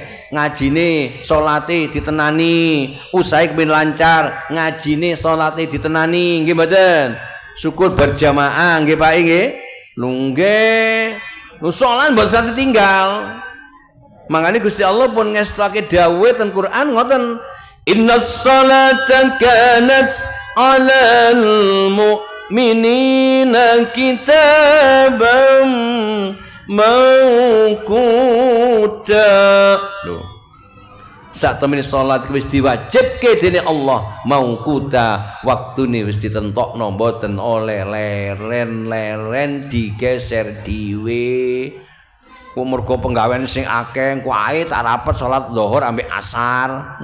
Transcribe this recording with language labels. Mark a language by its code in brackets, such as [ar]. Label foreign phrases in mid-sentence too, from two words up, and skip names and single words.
[jv] Ngajine salate ditenani, usahe kepengin lancar, ngajine salate ditenani nggih mboten. Syukur berjamaah nggih Pak nggih. Nggih. Lu salat mboten saged tinggal. Mangane Gusti Allah pun ngestake dawuh ten Quran ngoten, [ar] إن الصلاة كانت على المؤمنين كتابا موقوتا. [jv] Lho. Sak temene salat wis diwajibke dening Allah, mawquta, waktune wis ditentokno mboten oleh leren-leren digeser dhewe. Mergo penggawean sing akeh kuwi tak rapet salat zuhur ambek asar.